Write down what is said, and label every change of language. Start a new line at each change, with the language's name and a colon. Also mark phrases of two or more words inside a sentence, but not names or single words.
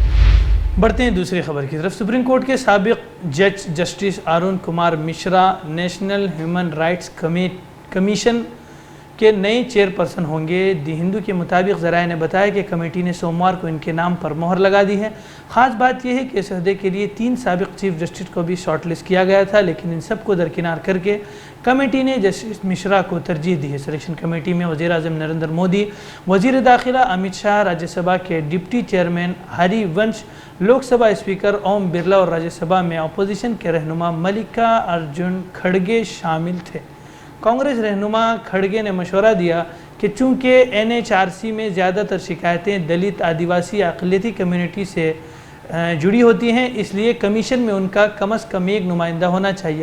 Urdu: بڑھتے ہیں دوسری خبر کی طرف۔ سپریم کورٹ کے سابق جج جسٹس ارون کمار مشرا نیشنل ہیومن رائٹس کمیشن کے نئے چیئرپرسن ہوں گے۔ دی ہندو کے مطابق ذرائع نے بتایا کہ کمیٹی نے سوموار کو ان کے نام پر مہر لگا دی ہے۔ خاص بات یہ ہے کہ اس عہدے کے لیے 3 سابق
English: chief justice
Urdu: کو بھی
English: short list
Urdu: کیا گیا تھا، لیکن ان سب کو درکنار کر کے کمیٹی نے جسٹس مشرا کو ترجیح دی ہے۔
English: selection committee
Urdu: میں وزیر اعظم نریندر مودی، وزیر داخلہ امت شاہ، راجیہ سبھا کے
English: deputy chairman
Urdu: ہری ونش، لوک سبھا اسپیکر اوم برلا اور راجیہ سبھا میں اپوزیشن کے رہنما ملکا ارجن کھڑگے شامل تھے۔ کانگریس رہنما کھڑگے نے مشورہ دیا کہ چونکہ NHRC میں زیادہ تر شکایتیں دلت، آدیواسی، اقلیتی کمیونٹی سے جڑی ہوتی ہیں، اس لیے کمیشن میں ان کا کم از کم ایک نمائندہ ہونا چاہیے۔